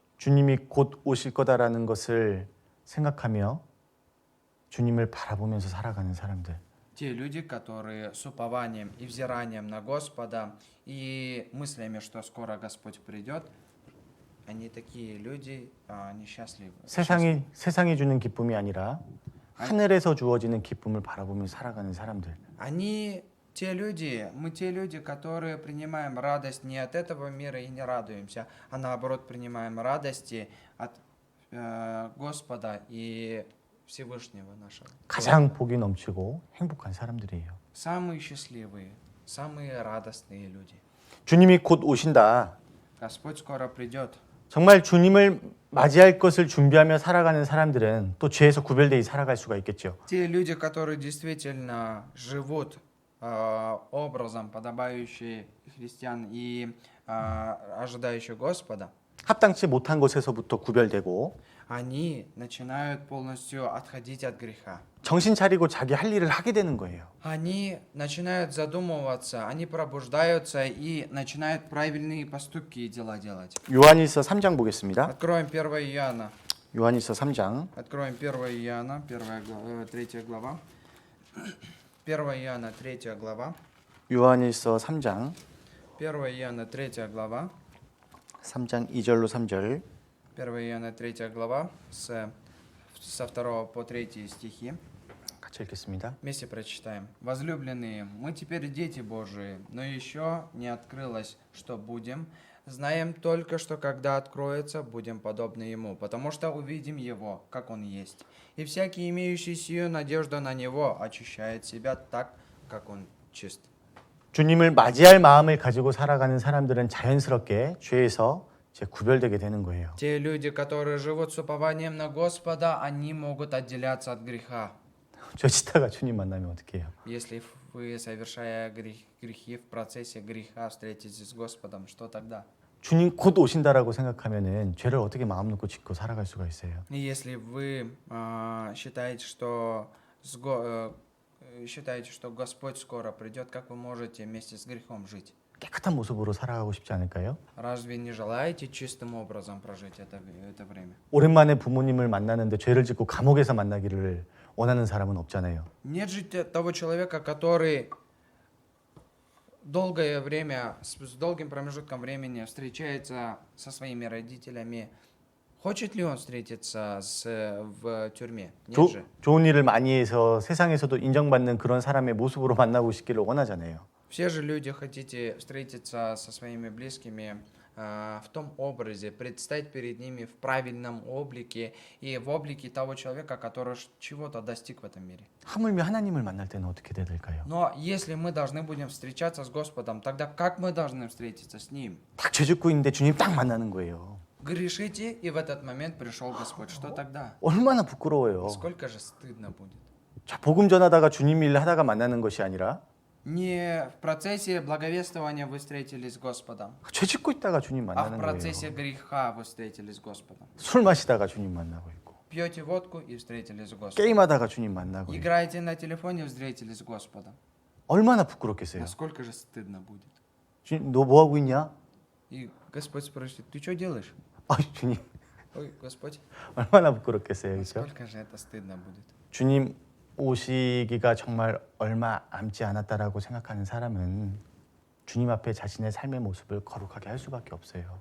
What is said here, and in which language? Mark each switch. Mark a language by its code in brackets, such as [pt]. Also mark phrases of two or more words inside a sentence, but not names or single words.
[ko] 주님이 곧 오실 거다라는 것을 생각하며 주님을 바라보면서 살아가는 사람들. [ru] Те люди, которые с упованием и взиранием на Господа и мыслями, что скоро Господь придет, они такие люди несчастливы. [ko] 세상이 주는 기쁨이 아니라 하늘에서 주어지는 기쁨을 바라보면서 살아가는 사람들. [ru] Они мы те люди, которые принимаем радость не от этого мира и не радуемся, а наоборот принимаем радости от Господа и Всевышнего нашего. [ko] 가장 복이 넘치고 행복한 사람들이에요. [ru] Самые счастливые, самые радостные люди. [ko] 주님이 곧 오신다. [ru] Господь скоро придет. [ko] 정말 주님을 맞이할 것을 준비하며 살아가는 사람들은 또 죄에서 구별되어 살아갈 수가 있겠죠. [ru] Те люди, которые действительно живут образом, подобающий христиан и ожидающий Господа, [ko] 합당치 못한 것에서부터 구별되고 [ru] они начинают полностью отходить от греха. [ko] 정신 차리고 자기 할 일을 하게 되는 거예요. [ru] Они начинают задумываться, они пробуждаются и начинают правильные поступки и дела делать. [ko] 요한일서 3장 보겠습니다. [ru] Откроем 1 Иоанна. [ko] 요한일서 3장 [ru] Откроем 1 Иоанна, 3 глава. 1 Иоанна, 3 глава. [ko] 요한일서 3장 [ru] 1 Иоанна, 3 глава. [ko] 3장 2절로 3절 [ru] 1 Иоанна, 3 глава, со 2 по 3 стихи. [ko] 같이 읽겠습니다. [ru] Вместе прочитаем. «Возлюбленные, мы теперь дети Божии, но еще не открылось, что будем. Знаем только, что когда откроется, будем подобны Ему, потому что увидим Его, как Он есть. И всякий, имеющий сию надежду на Него, очищает себя так, как Он чист». [ko] 주님을 맞이할 마음을 가지고 살아가는 사람들은 자연스럽게 죄에서 이제 구별되게 되는 거예요. [ru] Те люди, которые живут с упованием на Господа, они могут отделяться от греха. [ko] 저 치다가 주님 만나면 어떻게 해요? [ru] Если вы, совершая грехи в процессе греха, встретитесь с Господом, что тогда? [ko] 주님 곧 오신다라고 생각하면은 죄를 어떻게 마음 놓고 짓고 살아갈 수가 있어요. [ru] И если вы считаете, считаете, что Господь скоро придет, как вы можете вместе с грехом жить? [ko] 깨끗한 모습으로 살아가고 싶지 않을까요? [ru] Разве не желаете чистым образом прожить это время? [ko] 오랜만에 부모님을 만나는데 죄를 짓고 감옥에서 만나기를 원하는 사람은 없잖아요. [ru] Нет же того человека, который долгое время, с долгим промежутком времени встречается со своими родителями. Хочет ли он встретиться в тюрьме? Нет же. [ko] 좋은 일을 많이 해서 세상에서도 인정받는 그런 사람의 모습으로 만나고 싶기를 원하잖아요. [ru] Все же люди хотите встретиться со своими близкими в том образе, предстать перед ними в правильном облике и в облике того человека, который чего-то достиг в этом мире. [ko] 하물며 하나님을 만날 때는 어떻게 돼야 될까요? [ru] Но если мы должны будем встречаться с Господом, тогда как мы должны встретиться с Ним? [ko] 딱 죄 짓고 있는데 주님 딱 만나는 거예요. [ru] Грешите, и в этот момент пришел Господь. Что тогда? [ko] 얼마나 부끄러워요. [ru] Сколько же стыдно будет? [ko] 자, 복음 전하다가 주님 일 하다가 만나는 것이 아니라 [ru] Не в процессе благовествования вы встретились с Господом, [ko] 죄 짓고 있다가 주님 [ru] а в [ko] 만나는 [ru] процессе [ko] 거예요. [ru] греха вы встретились с Господом. [ko] 술 마시다가 주님 만나고 있고 [ru] Пьете водку и встретились с Господом. [ko] 게임하다가 주님 만나고 있고 [ru] Играете на телефоне и встретились с Господом. [ko] 얼마나 부끄럽겠어요. [ru] Насколько же стыдно будет? [ko] 주님 너 뭐 하고 있냐? [ru] И Господь спросит, ты что делаешь? [ko] 아 주님 [ru] Ой, Господь, [ko] 얼마나 부끄럽겠어요, 그렇죠? [ru] насколько же это стыдно будет? [ko] 주님 오시기가 정말 얼마 남지 않았다라고 생각하는 사람은 주님 앞에 자신의 삶의 모습을 거룩하게 할 수밖에 없어요.